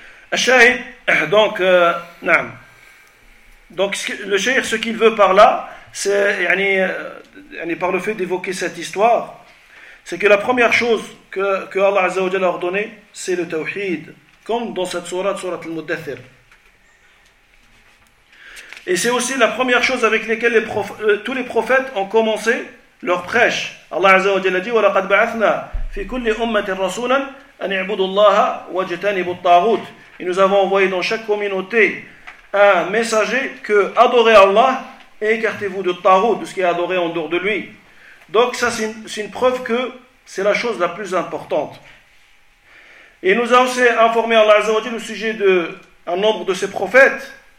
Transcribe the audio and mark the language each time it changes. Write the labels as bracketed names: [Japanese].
[French] Al-Shahid, donc, na'am. Donc le Shahid, ce qu'il veut par là, c'est, yani, par le fait d'évoquer cette histoire, c'est que la première chose que Allah Azza wa Jalla a ordonné, c'est le tawhid, comme dans cette sourate, sourate Al-Muddathir. Et c'est aussi la première chose avec laquelle tous les prophètes ont commencé leur prêche. Allah Azza wa Jalla dit: [Arabic] وَلَقَدْ بَعَثْنَا فِي كُلِّ أُمَّةٍ رَسُولًا أَنْ يَعْبُدُ اللَّهَ وَجَتَانِبُ الطَّاغُوتِ. [French] Et nous avons envoyé dans chaque communauté un messager que: adorez Allah et écartez-vous de Tawhut, de ce qui est adoré en dehors de lui. Donc ça, c'est une preuve que c'est la chose la plus importante. Et nous a aussi informé Allah Azza wa Jalla au sujet d'un nombre de ces prophètes.